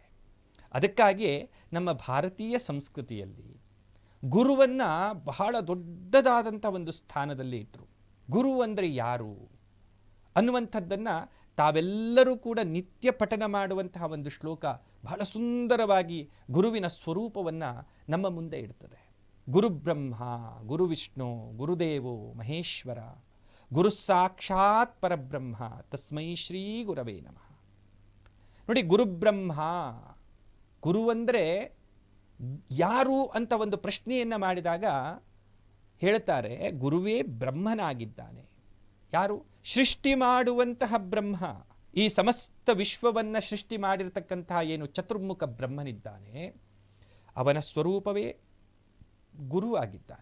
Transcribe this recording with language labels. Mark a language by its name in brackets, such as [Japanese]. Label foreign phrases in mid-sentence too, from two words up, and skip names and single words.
[Kannada] ಅದಕ್ಕಾಗಿಯೇ ನಮ್ಮ ಭಾರತೀಯ ಸಂಸ್ಕೃತಿಯಲ್ಲಿ ಗುರುವನ್ನು ಬಹಳ ದೊಡ್ಡದಾದಂಥ ಒಂದು ಸ್ಥಾನದಲ್ಲಿ ಇಟ್ಟರು. ಗುರು ಅಂದರೆ ಯಾರು ಅನ್ನುವಂಥದ್ದನ್ನು ತಾವೆಲ್ಲರೂ ಕೂಡ ನಿತ್ಯ ಪಠನ ಮಾಡುವಂತಹ ಒಂದು ಶ್ಲೋಕ ಬಹಳ ಸುಂದರವಾಗಿ ಗುರುವಿನ ಸ್ವರೂಪವನ್ನು ನಮ್ಮ ಮುಂದೆ ಇಡ್ತದೆ. [Sanskrit] ಗುರು ಬ್ರಹ್ಮ, ಗುರು ವಿಷ್ಣು, ಗುರುದೇವೋ ಮಹೇಶ್ವರ, ಗುರು ಸಾಕ್ಷಾತ್ ಪರಬ್ರಹ್ಮ, ತಸ್ಮೈ ಶ್ರೀ ಗುರವೇ ನಮಃ. [Kannada] ನೋಡಿ, ಗುರುಬ್ರಹ್ಮ, ಗುರು ಅಂದರೆ ಯಾರು ಅಂತ ಒಂದು ಪ್ರಶ್ನೆಯನ್ನು ಮಾಡಿದಾಗ ಹೇಳ್ತಾರೆ, ಗುರುವೇ ಬ್ರಹ್ಮನಾಗಿದ್ದಾನೆ. ಯಾರು? ಸೃಷ್ಟಿ ಮಾಡುವಂತಹ ಬ್ರಹ್ಮ. ಈ ಸಮಸ್ತ ವಿಶ್ವವನ್ನು ಸೃಷ್ಟಿ ಮಾಡಿರತಕ್ಕಂತಹ ಏನು ಚತುರ್ಮುಖ ಬ್ರಹ್ಮನಿದ್ದಾನೆ, ಅವನ ಸ್ವರೂಪವೇ ಗುರು ಆಗಿದ್ದಾನೆ.